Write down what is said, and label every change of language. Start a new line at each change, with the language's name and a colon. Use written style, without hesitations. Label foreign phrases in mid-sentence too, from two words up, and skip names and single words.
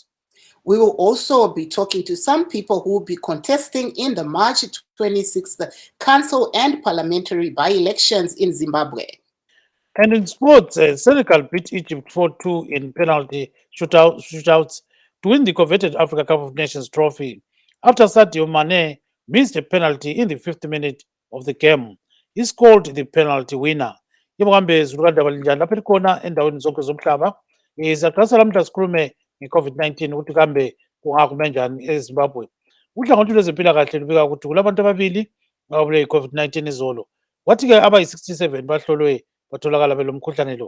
English: We will also be talking to some people who will be contesting in the March 26th council and parliamentary by-elections in Zimbabwe. And in sports, Senegal beat Egypt 4-2 in penalty shootouts to win the coveted Africa Cup of Nations trophy after Sadio Mane missed a penalty in the 5th minute of the game. He scored the penalty winner.
North Ndebele: Yebokambe zilukadaba linjani lapha likhona endaweni zonke zomhlaba. Siyaqalisa lamhla sikhulume nge-COVID-19 ukuthi kambe kungakume njani eZimbabwe. Uhlangothi lwezempilakahle lubika ukuthi kulabantu ababili ababulawe yi-COVID-19 izolo. Kwathi-ke abayi-67 bahlolwe batholakala belomkhuhlane lo.